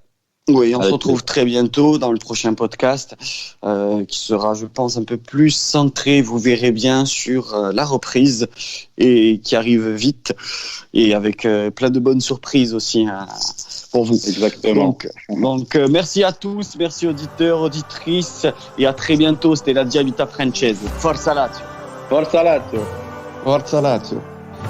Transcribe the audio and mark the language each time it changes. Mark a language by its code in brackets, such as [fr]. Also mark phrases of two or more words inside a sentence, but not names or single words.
[fr] Oui, on se retrouve très bientôt dans le prochain podcast qui sera, je pense, un peu plus centré, vous verrez bien, sur la reprise et qui arrive vite et avec plein de bonnes surprises aussi pour vous. Exactement. Donc merci à tous, merci auditeurs, auditrices et à très bientôt. C'était la Dia Vita Francese. [it] Forza Lazio. Forza Lazio. Forza Lazio.